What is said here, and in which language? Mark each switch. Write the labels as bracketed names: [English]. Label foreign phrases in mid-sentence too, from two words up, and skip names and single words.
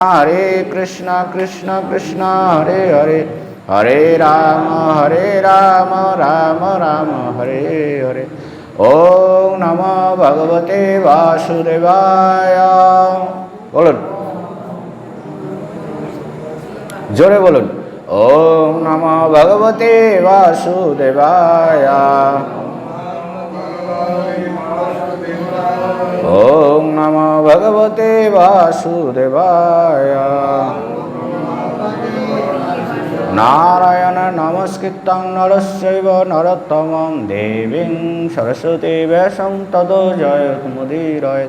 [Sanskrit] हरे कृष्णा कृष्णा कृष्णा हरे हरे हरे राम राम राम हरे हरे। ओम नमो भगवते वासुदेवाय। [Bangla] বলুন জোরে বলুন। [Sanskrit] ओम नमो भगवते वासुदेवाय। ओम नमो भगवते वासुदेवाय। नारायण नमस्कृतं नरस्यैव नरोत्तमं देवीं सरस्वती व्यासं ततो जयमुदीरयेत्।